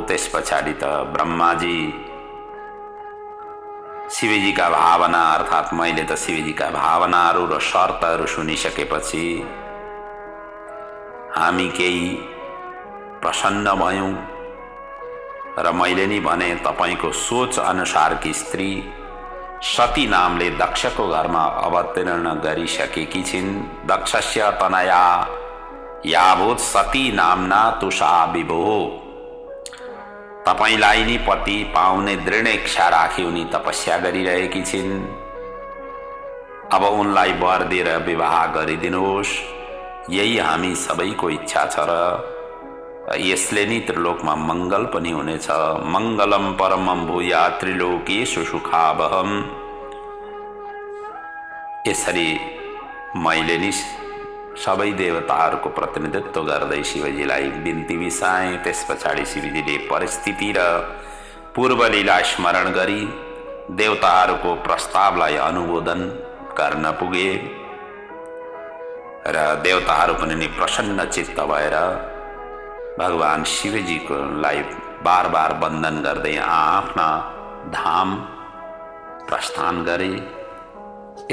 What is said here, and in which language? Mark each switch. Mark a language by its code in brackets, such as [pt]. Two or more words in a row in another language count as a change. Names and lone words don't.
[ne] त्यस पछाडि त ब्रह्माजी शिवजीका भावना अर्थात् मैले त शिवजीका भावनाहरू र शर्तहरू सुनिसकेपछि हामी केही प्रसन्न भयौं र मैले नि भने तपाईको सोच अनुसारकी स्त्री सती नामले दक्षको घरमा अवतरण गरिसकेकी छिन्। [sa] दक्षस्य तनया यावत् सती नामना तुषा विभो। [ne] तपाईलाई नि पति पाउने दृढ इच्छा राखी उनी तपस्या गरिरहेकी छिन्। अब उनलाई वर दिएर विवाह गरिदिनुहोस्, यही हामी सबैको इच्छा छ र यसले नि त्रिलोकमा मंगल पनि हुनेछ। [sa] मंगलम परमं भूया त्रिलोकेषु सुखावहम्। [ne] यसरी मैले नि सबै देवताहरूको प्रतिनिधित्व गर्दै शिवजीलाई बिन्ती बिसाएँ। त्यस पछाडि शिवजीले परिस्थिति र पूर्व लीला स्मरण गरी देवताहरूको प्रस्तावलाई अनुमोदन गर्न पुगे र देवताहरू पनि नि प्रसन्न चित्त भएर भगवान शिवजीको लाई बार बार वन्दन गर्दै आफ्ना धाम प्रस्थान गरे।